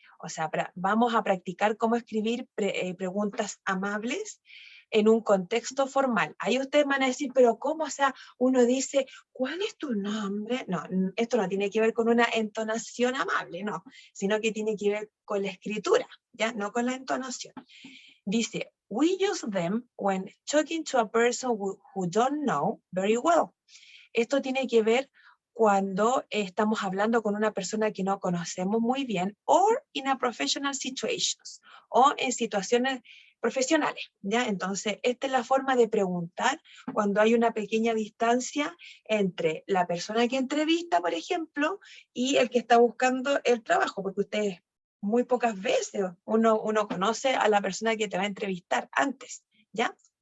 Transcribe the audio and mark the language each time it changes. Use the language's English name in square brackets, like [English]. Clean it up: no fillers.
[Spanish] O sea, vamos a practicar cómo escribir preguntas amables en un contexto formal. Ahí ustedes van a decir, pero ¿cómo? O sea, uno dice, ¿cuál es tu nombre? No, esto no tiene que ver con una entonación amable, no, sino que tiene que ver con la escritura, ¿ya? No con la entonación. [English] Dice, we use them when talking to a person who don't know very well. [Spanish] Esto tiene que ver cuando estamos hablando con una persona que no conocemos muy bien, [English] or in a professional situations, [Spanish] o en situaciones profesionales, ¿ya? Entonces, esta es la forma de preguntar cuando hay una pequeña distancia entre la persona que entrevista, por ejemplo, y el que está buscando el trabajo, porque ustedes muy pocas veces uno conoce a la persona que te va a entrevistar antes, ¿ya?